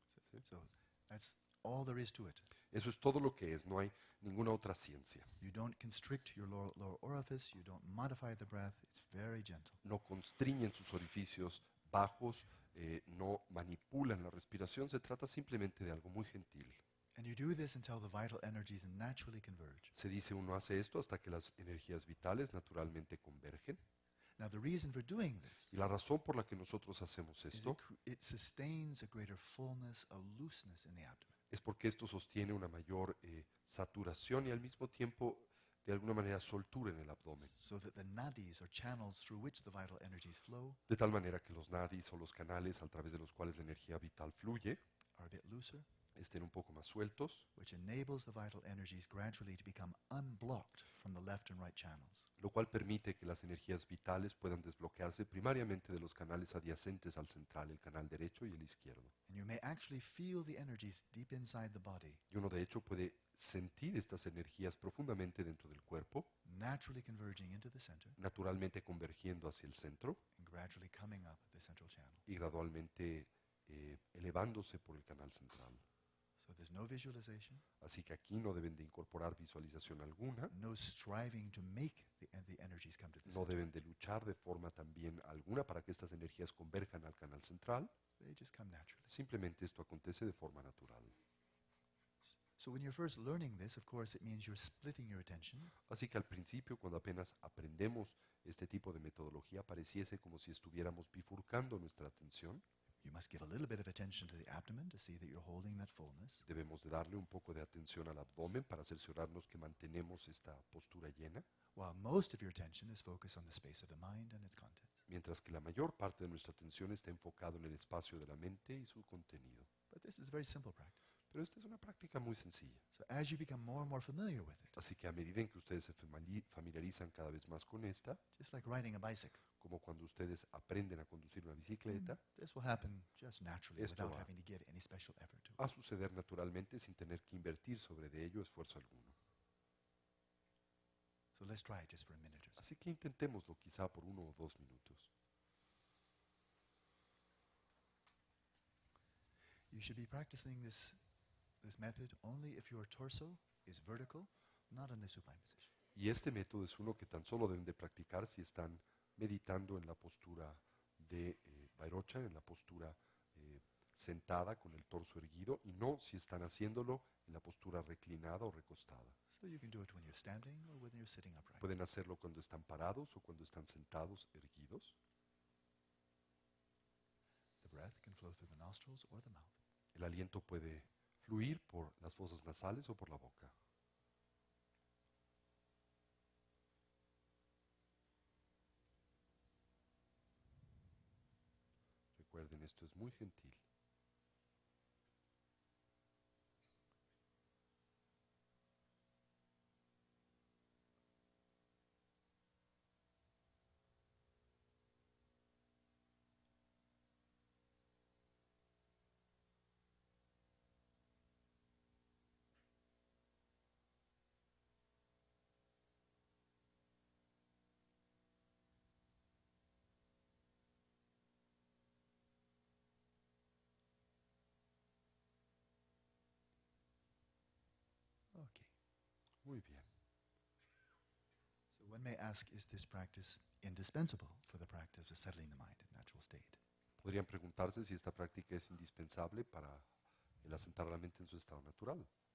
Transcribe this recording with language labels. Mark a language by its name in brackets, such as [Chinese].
[Spanish] ¿Sí? [English] So that's all there is to it. [Spanish] Eso es todo lo que es, no hay ninguna otra ciencia. [English] You don't constrict your lower orifice, you don't modify the breath, it's very gentle. [Spanish] No constriñen sus orificios bajos, no manipulan la respiración, se trata simplemente de algo muy gentil. [English] And you do this until the vital energies naturally converge. [Spanish] Se dice uno hace esto hasta que las energías vitales naturalmente convergen. [English] Now the reason for doing this [Spanish] Y la razón por la que nosotros hacemos [English] is [Spanish] esto [English] it sustains a greater fullness, a looseness in the abdomen. [Spanish] es porque esto sostiene una mayor saturación y al mismo tiempo de alguna manera soltura en el abdomen. [English] So that the nadis or channels through which the vital energies flow [Spanish] De tal manera que los nadis o los canales a través de los cuales la energía vital fluye [English] are a bit looser, [Spanish] estén un poco más sueltos, [English] which enables the vital energies gradually to become unblocked from the left and right channels. [Spanish] lo cual permite que las energías vitales puedan desbloquearse primariamente de los canales adyacentes al central, el canal derecho y el izquierdo. [English] And you may actually feel the energies deep inside the body, [Spanish] Y uno de hecho puede sentir estas energías profundamente dentro del cuerpo, [English] naturally converging into the center [Spanish] naturalmente convergiendo hacia el centro [English] and gradually coming up the central channel. [Spanish] y gradualmente elevándose por el canal central. [English] So there's no visualization, [Spanish] Así que aquí no deben de incorporar visualización alguna, [English] no striving to make the energies come to the [Spanish] no [English] center. [Spanish] deben de luchar de forma también alguna para que estas energías converjan al canal central, [English] They just come naturally. [Spanish] simplemente esto acontece de forma natural. [English] So when you're first learning this, of course, it means you're splitting your attention. [Spanish] Así que al principio, cuando apenas aprendemos este tipo de metodología, pareciese como si estuviéramos bifurcando nuestra atención. [English] You must give a little bit of attention to the abdomen to see that you're holding that fullness. [Spanish] Debemos de darle un poco de atención al abdomen para cerciorarnos que mantenemos esta postura llena, [English] While most of your attention is focused on the space of the mind and its contents. [Spanish] mientras que la mayor parte de nuestra atención está enfocado en el espacio de la mente y su contenido. [English] But this is a very simple practice. [Spanish] Pero esta es una práctica muy sencilla. [English] So as you become more and more familiar with it, [Spanish] Así que a medida en que ustedes se familiarizan cada vez más con esta, [English] just like riding a bicycle, [Spanish] como cuando ustedes aprenden a conducir una bicicleta, [English] this will happen just naturally [Spanish] Esto [English] without [Spanish] va. [English] having to give any special effort to it. [Spanish] va a suceder naturalmente sin tener que invertir sobre de ello esfuerzo alguno. [English] So let's try it just for a minute or so. [Spanish] Así que intentémoslo quizá por 1 o 2 minutos. [English] You should be practicing this method only if your torso is vertical, not in the supine position. [Spanish] Y este método es uno que tan solo deben de practicar si están meditando en la postura de Vairocha, en la postura sentada con el torso erguido, y no si están haciéndolo en la postura reclinada o recostada. [English] So you can do it when you're standing or when you're sitting upright. [Spanish] Pueden hacerlo cuando están parados o cuando están sentados erguidos. [English] The breath can flow through the nostrils or the mouth. [Spanish] El aliento puede fluir por las fosas nasales o por la boca. Recuerden, esto es muy gentil. [English] Okay. [Spanish] Muy bien. [English] So one may ask, is this practice indispensable for the practice of settling the mind in natural state? [Spanish] Podrían preguntarse si esta práctica es indispensable para el asentar la mente en su estado natural.